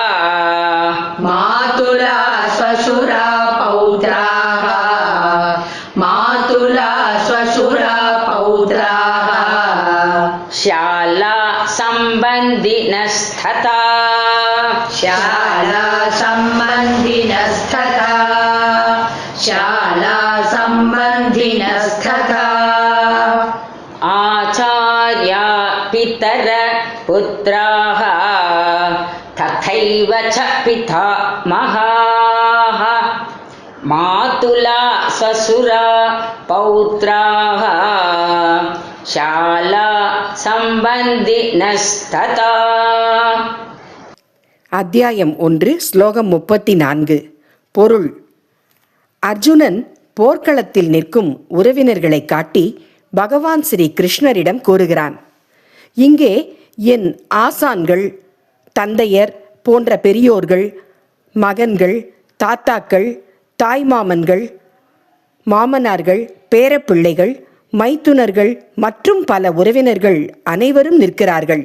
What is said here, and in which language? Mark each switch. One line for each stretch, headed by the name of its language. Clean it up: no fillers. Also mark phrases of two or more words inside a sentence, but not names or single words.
Sanskrit: शाला सम्बन्धिनस्तथा आचार्या पितर पुत्राः तथैव च पितामहाः मातुला स्वशुरा पौत्राः शाला सम्बन्धिनस्तथा.
Tamil: அத்தியாயம் 1 ஸ்லோகம் 34. பொருள். அர்ஜுனன் போர்க்களத்தில் நிற்கும் உறவினர்களை காட்டி பகவான் ஸ்ரீ கிருஷ்ணரிடம் கூறுகிறான், இங்கே என் ஆசான்கள், தந்தையர் போன்ற பெரியோர்கள், மகன்கள், தாத்தாக்கள், தாய்மாமன்கள், மாமனார்கள், பேரப்பிள்ளைகள், மைத்துனர்கள் மற்றும் பல உறவினர்கள் அனைவரும் நிற்கிறார்கள்.